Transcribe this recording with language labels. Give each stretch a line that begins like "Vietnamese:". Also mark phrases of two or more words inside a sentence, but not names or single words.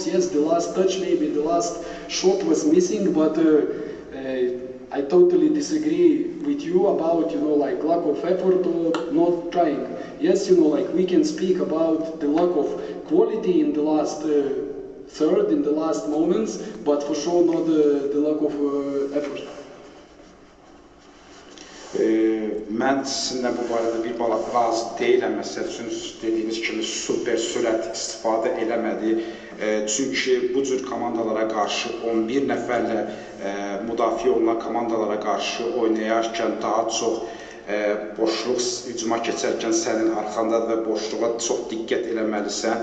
English: Yes, the last touch, maybe the last shot was missing, but I totally disagree with you about, you know, like lack of effort or not trying. Yes, you know, like we can speak about the lack of quality in the last third, in the last moments, but for sure not the lack of effort.
Azerbaijani: Mən sizinlə bu barədə bir bala razı deyiləm. Məsəl üçün, dediyiniz kimi super sürət istifadə eləmədi. Çünki bu cür komandalara qarşı 11 nəfərlə müdafiə olunan komandalara qarşı oynayarkən daha çox boşluq hücuma keçərkən sənin arxandadır və boşluğa çox diqqət eləməlisən.